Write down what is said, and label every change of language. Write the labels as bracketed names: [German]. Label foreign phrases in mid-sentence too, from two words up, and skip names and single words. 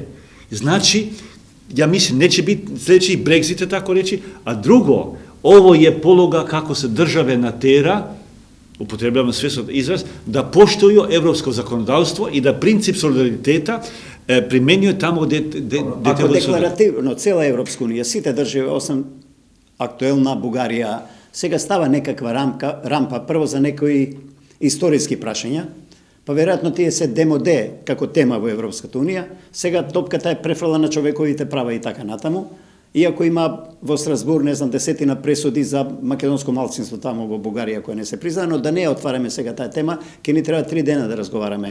[Serbian] Znači, ja mislim, neće biti sljedeći Brexit, tako reći, a drugo, ovo je pologa kako se države natera, upotrebljamo svjesno izraz, da poštuju evropsko zakonodavstvo i da princip solidariteta primenjuju tamo gdje [Macedonian] Ако декларативно, цела Европска унија, сите држави, осам актуелна Бугарија, сега става некаква рампа, прво за некои историски прашања, па веројатно тие се демоде како тема во Европската унија, сега топката е префрла на човековите права и така натаму, иако има во Страсбург, не знам, десетина пресуди за македонско малцинство тамо во Бугарија која не се призна, но да не ја отвараме сега таа тема, ќе ни треба 3 дена да разговараме.